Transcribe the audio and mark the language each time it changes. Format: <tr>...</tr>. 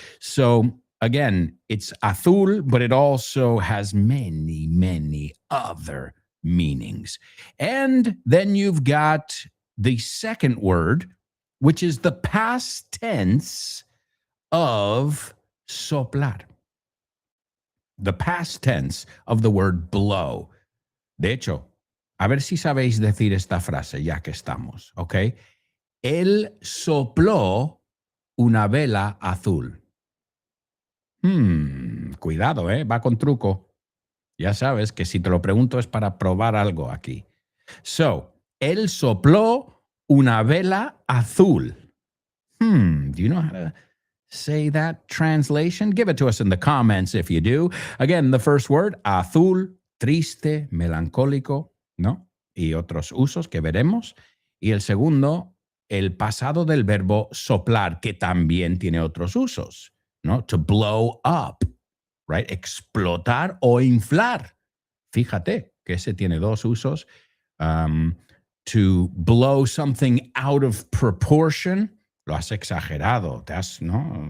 <en>So again, it's azul, but it also has many, many other meanings. And then you've got the second word, which is the past tense of soplar. The past tense of the word blow.</en> <es>De hecho, a ver si sabéis decir esta frase, ya que estamos, ¿ok? Él sopló una vela azul. Cuidado, va con truco. Ya sabes que si te lo pregunto es para probar algo aquí. So, él sopló una vela azul.</es> <en>Do you know how to say that translation? Give it to us in the comments if you do. Again, the first word, azul,</en> <es>triste, melancólico, ¿no? Y otros usos que veremos. Y el segundo, el pasado del verbo soplar, que también tiene otros usos, ¿no?</es> <en>To blow up, right?</en> <es>Explotar o inflar. Fíjate que ese tiene dos usos.</es> <en>To blow something out of proportion,</en> <es>lo has exagerado, ¿no?</es>